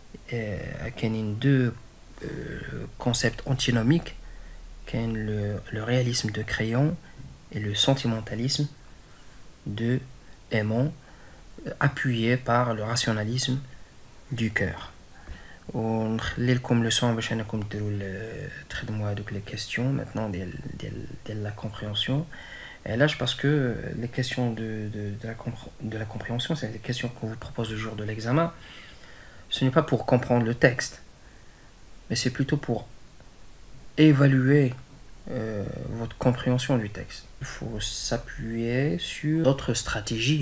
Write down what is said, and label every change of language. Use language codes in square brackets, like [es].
[fr] Il y a deux concepts antinomiques, qui est le réalisme de Créon et le sentimentalisme de Aimon, appuyé par le rationalisme du cœur. [ar] ونخلي لكم لسون باش انكم تخدموا هذوك [fr] les questions maintenant de la compréhension. Et là, parce que les questions de la compréhension, c'est les questions qu'on vous propose le jour de l'examen. Ce n'est pas pour comprendre le texte, mais c'est plutôt pour évaluer votre compréhension du texte. Il faut s'appuyer sur d'autres stratégies.